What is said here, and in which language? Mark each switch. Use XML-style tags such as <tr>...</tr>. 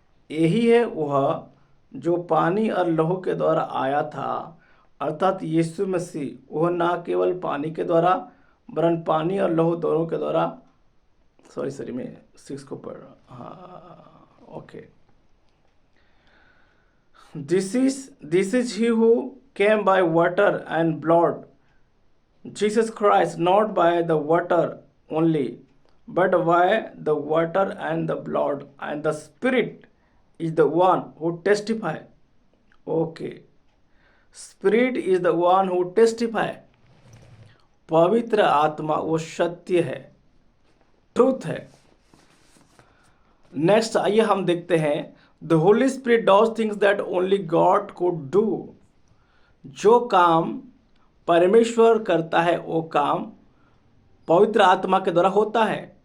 <hi>यही है वह जो पानी और लहू के द्वारा आया था, अर्थात यीशु मसीह। वह ना केवल पानी के द्वारा वरन पानी और लहू दोनों के द्वारा, सॉरी मैं 6 को पढ़ रहा, हाँ okay.</hi> <en>This is he who came by water and blood. Jesus Christ, not by the water only, but by the water and the blood, and the Spirit is the one who testify. Okay, Spirit is the one who testify.</en> <hi>पवित्र आत्मा वो सत्य है, truth है।</hi> <en>next</en> <hi>आइए हम देखते हैं,</hi> <en>The Holy Spirit does things that only God could do.</en> <hi>जो काम परमेश्वर करता है वो काम पवित्र आत्मा के द्वारा होता है।</hi>